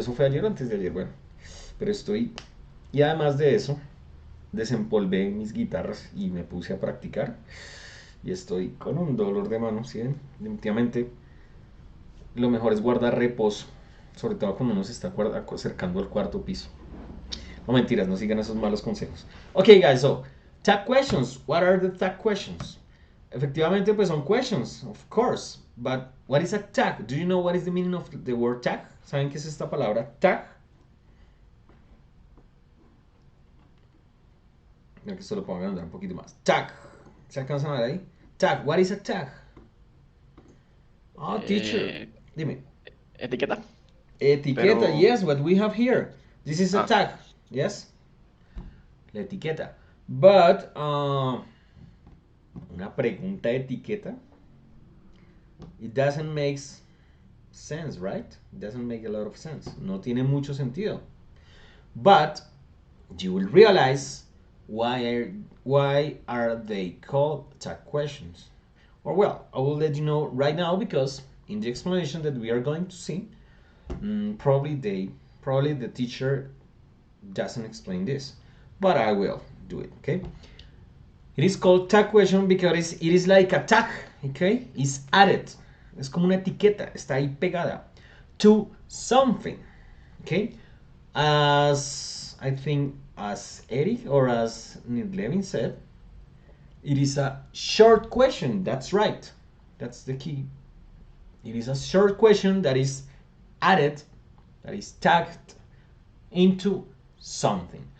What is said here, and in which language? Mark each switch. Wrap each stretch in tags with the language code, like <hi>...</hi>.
<es>Eso fue ayer o antes de ayer, bueno. Pero estoy. Y además de eso, desempolvé mis guitarras y me puse a practicar. Y estoy con un dolor de mano, ¿sí ven? Definitivamente lo mejor es guardar reposo, sobre todo cuando uno se está acercando al cuarto piso. No mentiras, no sigan esos malos consejos.</es> <en>Ok, guys, so, tag questions. What are the tag questions?</en> <es>Efectivamente, pues son</es> <en>questions, of course. But what is a tag? Do you know what is the meaning of the word tag?</en> <es>¿Saben qué es esta palabra tag? Mira que esto lo pongo a andar un poquito más.</es> <en>Tag.</en> <es>¿Se alcanzan a ver ahí?</es> <en>Tag. What is a tag? Oh, teacher.</en> <es>Dime. ¿Etiqueta? Etiqueta, Pero-</es> <en>yes, what we have here. This is a Ah. tag, yes?</en> <es>La etiqueta.</es> <en>But,</en> <es>una pregunta de etiqueta,</es> <en>it doesn't make sense, right? It doesn't make a lot of sense.</en> <es>No tiene mucho sentido.</es> <en>But, you will realize why are they called tag questions? Or well, I will let you know right now because in the explanation that we are going to see, probably the teacher doesn't explain this, but I will do it. Okay, it is called tag question because it is like a tag. Okay, it's added.</en> <es>Es como una etiqueta, está ahí pegada</es> <en>to something. Okay, as I think as Eric or as Levin said, it is a short question. That's right. That's the key. It is a short question that is added, that is tagged into something.</en>